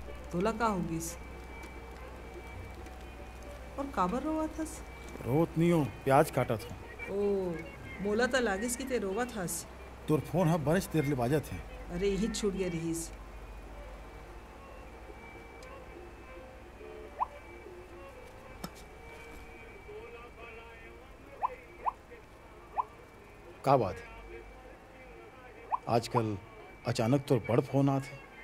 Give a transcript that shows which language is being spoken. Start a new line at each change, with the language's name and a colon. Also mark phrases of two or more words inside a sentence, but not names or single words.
Chhattisgarhi: तोला का होगीस और काबर रोवा थस? रोत नहीं हो, प्याज काटा था। ओ मोला तो लागिस कि ते रोवा थस। तोर फोन हा बरस देर ले बाजत है। अरे यही छूट गया रहीस। का बात है? आजकल अचानक तोर बड़ फोन आते।